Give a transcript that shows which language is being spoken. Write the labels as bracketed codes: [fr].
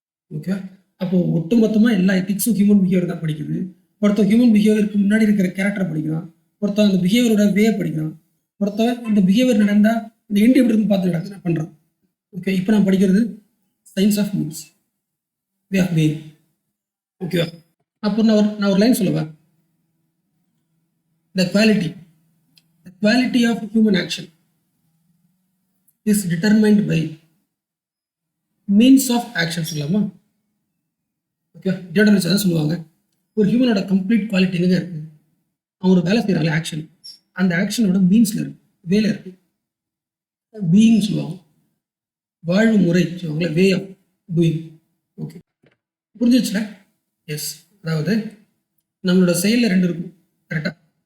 [ta] Okay, அப்போது ஒட்டுமொத்தமாக எல்லா எத்திக்ஸும் ஹியூமன் பிஹேவியர் தான் படிக்குது. ஒருத்தன் ஹியூமன் பிஹேவியருக்கு முன்னாடி இருக்கிற கேரக்டரை படிக்கிறான், ஒருத்தன் அந்த பிஹேவியரோட வே படிக்கிறான், ஒருத்தன் இந்த பிஹேவியர் நடந்தால் இந்த எண்டு எப்படி இருக்குன்னு பார்த்து பண்ணுறான். ஓகே, இப்போ நான் படிக்கிறது science of means, way of being. ஓகேவா? அப்போ நான் ஒரு லைன் சொல்லுவேன். [en] The quality of human action is determined by means of action [ta] சொல்லலாமா? ஓகே, டியோடாலஜி தான் சொல்லுவாங்க. ஒரு ஹியூமனோட கம்ப்ளீட் குவாலிட்டி எங்கே இருக்கு? அவன் ஒரு வேலை செய்கிறாங்களே ஆக்ஷன், அந்த ஆக்ஷனோட மீன்ஸில் இருக்கு, வேலை இருக்கு. பீயிங் சொல்லுவாங்க, வாழ்வு முறை சொல்லுவாங்களே, way of doing. Okay, புரிஞ்சிச்சுல? S, அதாவது நம்மளோட செயலில் 2 இருக்கும். கரெக்டாக?